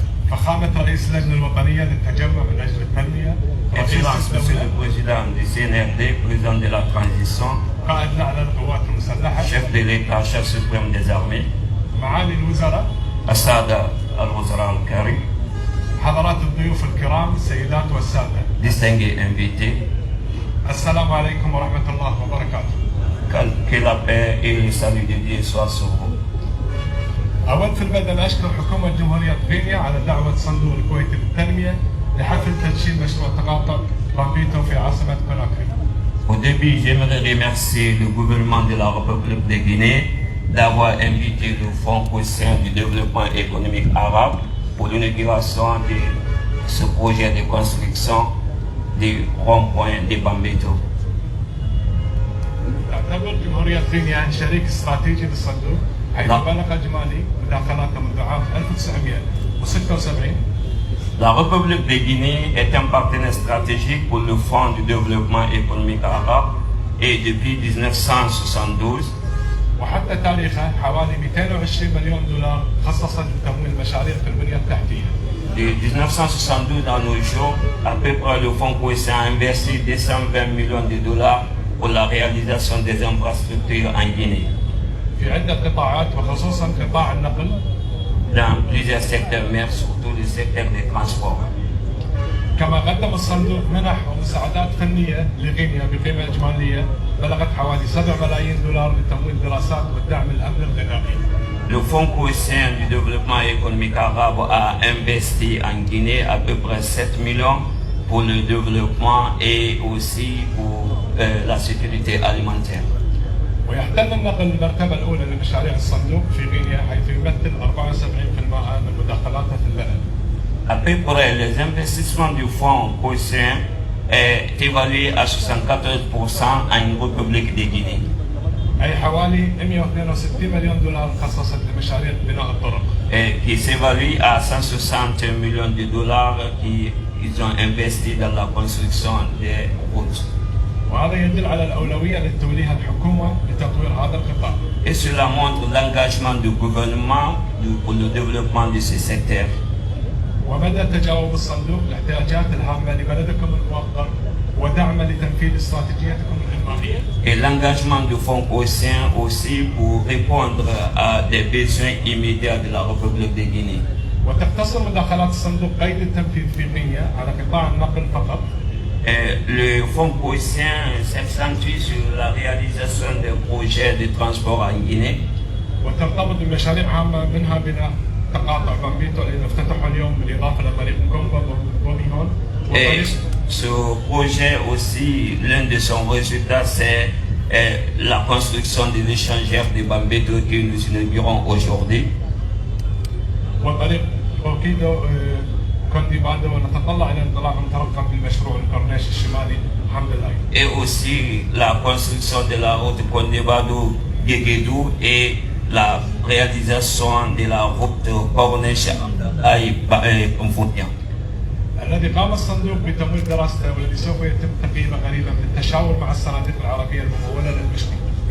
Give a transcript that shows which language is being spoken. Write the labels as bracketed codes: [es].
[ar] فخامة رئيس اللجنة الوطنية للتجمع من أجل التنمية. [fr] Excellence Monsieur le Président du CNRD, président de la transition, [ar] قائد الأعلى للقوات المسلحة. [fr] chef de l'État, chef suprême des armées, [ar] معالي الوزراء. السادة الوزراء الكريم, حضرات الضيوف الكرام السيدات والسادة. [fr] distingués invités, [ar] السلام عليكم ورحمة الله وبركاته. [fr] que la paix et le salut de Dieu soient sur vous. [ar] أود في البدء أن أشكر حكومة جمهورية غينيا على دعوة صندوق الكويتي للتنمية لحفل تدشين مشروع تقاطع بامبيتو في عاصمة كوناكري. [fr] Au début, j'aimerais remercier le gouvernement de la République de Guinée d'avoir invité le Fonds Cossin du développement économique arabe pour l'inauguration de ce projet de construction du rond-point de Bambeto. [ar] تعتبر جمهورية غينيا شريك استراتيجي للصندوق حيث بلغ إجمالي مداخلاته منذ عام 1976. [fr] La République de Guinée est un partenaire stratégique pour le Fonds du développement économique arabe et depuis 1972, [ar] وحتى تاريخه حوالي 220 مليون دولار خصصت لتمويل مشاريع في البنية التحتية. [fr] de 1972 à nos jours, à peu près le Fonds Cossin a investi 220 millions de dollars pour la réalisation des infrastructures en Guinée. [ar] في عدة قطاعات وخصوصا قطاع النقل. [fr] Dans plusieurs secteurs, mais surtout le secteur des transports. [ar] كما قدم الصندوق منح ومساعدات فنية لغينيا بقيمة إجمالية بلغت حوالي 7 ملايين دولار لتمويل دراسات والدعم الأمن الغذائي. [fr] Le Fonds Cossin du développement économique arabe a investi en Guinée à peu près 7 millions pour le développement et aussi pour la sécurité alimentaire. [ar] ويحتل النقل المرتبة الأولى لمشاريع الصندوق في غينيا حيث يمثل 74% من مداخلاته في البلد. [fr] À peu près, les investissements du Fonds Cossin est évalué à 74% en République de Guinée. [ar] أي حوالي 162 مليون دولار خصصت لمشاريع بناء الطرق. [fr] Et qui s'évalue à 160 millions de dollars qu'ils ont investi dans la construction des routes. [ar] وهذا يدل على الأولوية التي توليها الحكومة لتطوير هذا القطاع. [fr] Et cela montre l'engagement du gouvernement pour le développement de ce secteur. [ar] ومدى تجاوب الصندوق الاحتياجات الهامة لبلدكم الموقر ودعما لتنفيذ استراتيجيتكم الإنمائية. [fr] Et l'engagement du Fonds Cossin aussi pour répondre à des besoins immédiats de la République de Guinée. [ar] وتقتصر مداخلات الصندوق قيد التنفيذ في غينيا على قطاع النقل فقط. [fr] Le Fonds Cossin s'accentue sur la réalisation des projets de transport en Guinée. [ar] وترتبط بمشاريع هامة منها بناء تقاطع بامبيتو اللي افتتحوا اليوم بالإضافة لطريق كومبا بوميهون. [fr] Et ce projet aussi, l'un de son résultat, c'est la construction de l'échangeur de Bambeto que nous inaugurons aujourd'hui. [ar] وطريق بوكيدو كونديباندو ونتطلع إلى انطلاق مترقب بالمشروع الكورنيش الشمالي حمد الله. [fr] Et aussi la construction de la route Kondibado-Guéguédou et la réalisation de la route Corniche-Mfontian. [ar] الذي قام الصندوق بتمويل دراسته والذي سوف يتم تقييمه قريبا بالتشاور مع الصناديق العربيه المموله للمشروع.